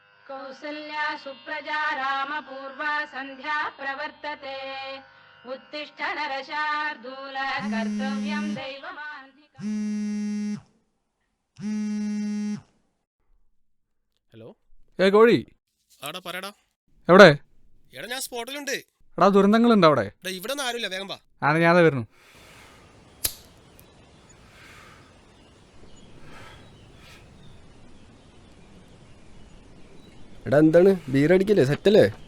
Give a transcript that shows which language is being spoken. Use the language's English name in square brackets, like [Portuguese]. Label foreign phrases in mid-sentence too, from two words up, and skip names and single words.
[Sanskrit] कौसल्या सुप्रजा रामपूर्वा सन्ध्या प्रवर्तते उत्तिष्ठ नरशार्दूल कर्तव्यं दैवमान्धिकम्. [Malayalam] ഹലോ കോഴി ആടാ പറയടാ. എവിടെ? എടാ ഞാൻ സ്പോട്ടിലുണ്ട്. എടാ ദുരന്തങ്ങളുണ്ട് അവിടെ? എടാ ഇവിടെ ഒന്നും ആരുമില്ല, വേഗം വാ. ആണ് ഞാനത് വരുന്നു. എടാ എന്താണ് ബീറടിക്കല്ലേ? സെറ്റല്ലേ?